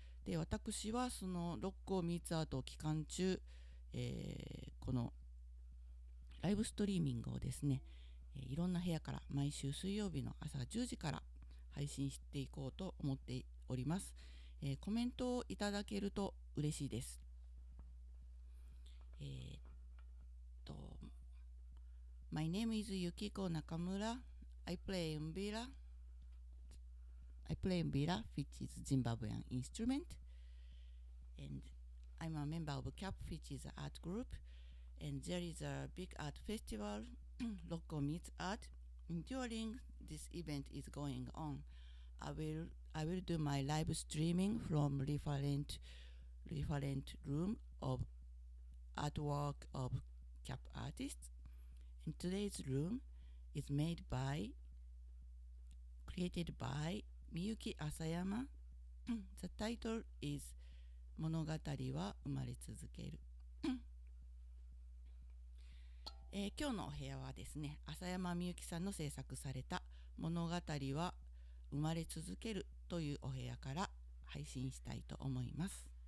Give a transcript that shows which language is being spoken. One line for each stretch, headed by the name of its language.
Japanese: で、私はその六甲ミーツアート期間中、このライブストリーミングをですね、いろんな部屋から毎週水曜日の朝10時から配信していこうと思っております。コメントをいただけると嬉しいです。
English: えーっと My name is Yukiko Nakamura. I play umbira. I play umbira, which is Zimbabwean instrument, and I'm a member of CAP, which is an art group. And there is a big art festival, Local Meets Art. And during this event is going on, I will I will do my live streaming from different room of artwork of CAP artists. And today's room is created by Miyuki Asayama. The title is 物語は生まれ続ける。
Japanese: 今日のお部屋はですね、浅山みゆきさんの制作された物語は生まれ続けるというお部屋から配信したいと思います。